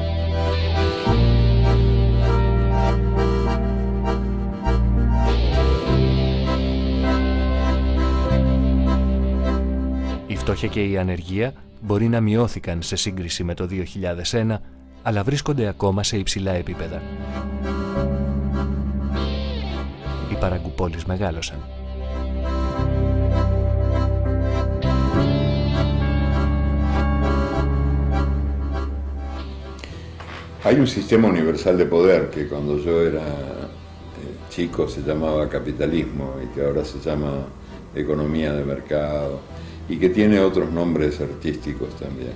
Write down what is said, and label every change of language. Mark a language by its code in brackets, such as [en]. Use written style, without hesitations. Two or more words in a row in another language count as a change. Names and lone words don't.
[el] Η φτώχεια και η ανεργία μπορεί να μειώθηκαν σε σύγκριση με το 2001, αλλά βρίσκονται ακόμα σε υψηλά επίπεδα. Οι παραγκουπόλεις μεγάλωσαν. [es] Hay un sistema universal de poder que cuando yo era chico se llamaba capitalismo y que ahora se llama economía de mercado y que tiene otros nombres artísticos también.